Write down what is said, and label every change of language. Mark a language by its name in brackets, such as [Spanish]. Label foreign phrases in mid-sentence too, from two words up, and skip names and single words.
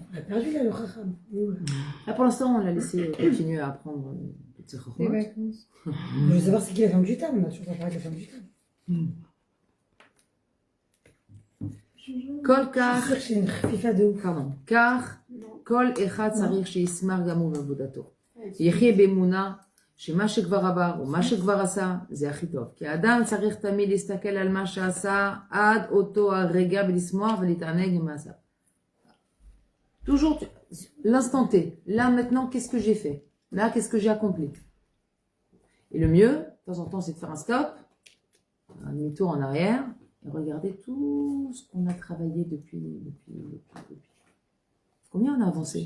[French] On a perdu là le Chacham. Là, pour l'instant, on l'a laissé continuer à apprendre toutes ses Les chachmot. vacances. Je veux savoir c'est qui la femme du tam. On a toujours pas parlé de la femme du tam. [Hebrew] כל כך, [French] Je suis sûre que c'est une FIFA de ouf. pardon, car [Hebrew] כל אחד צריך שישמח גם בעבודתו. יחיה באמונה שמה שכבר עבר או מה שכבר עשה זה הכי טוב. כי האדם צריך תמיד להסתכל על מה שעשה עד אותו הרגע ולשמוח ולהתענג עם מעשיו. [French] Toujours l'instant T. Là maintenant, qu'est-ce que j'ai fait? Là, qu'est-ce que j'ai accompli? Et le mieux, de temps en temps, c'est de faire un stop, un demi-tour en arrière, et regarder tout ce qu'on a travaillé depuis. Combien on a avancé?